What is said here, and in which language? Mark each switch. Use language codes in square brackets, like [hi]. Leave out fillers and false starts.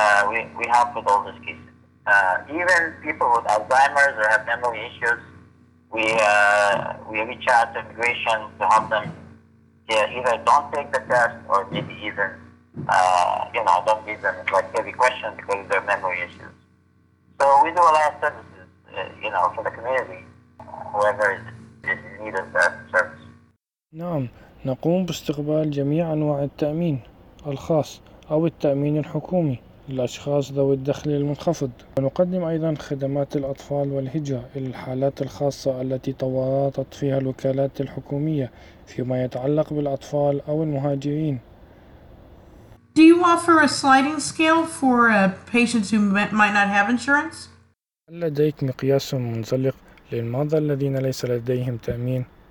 [en] We help with all those cases. Even people with Alzheimer's or have memory issues, we reach out to immigration to help them either don't take the test or maybe even don't give them like heavy questions because of their memory issues. So we do a lot of services, for the community, whoever is in need of that service. [ar] نعم، نقوم باستقبال جميع أنواع التأمين الخاص أو التأمين الحكومي للأشخاص ذوي الدخل المنخفض، ونقدم أيضا خدمات الأطفال والهجرة إلى الحالات الخاصة التي تورطت فيها الوكالات الحكومية فيما يتعلق بالأطفال أو المهاجرين. [en] Do you offer a sliding scale for patients who might not have insurance? [ar] هل لديك مقياس منزلق للمرضى الذين ليس لديهم تأمين؟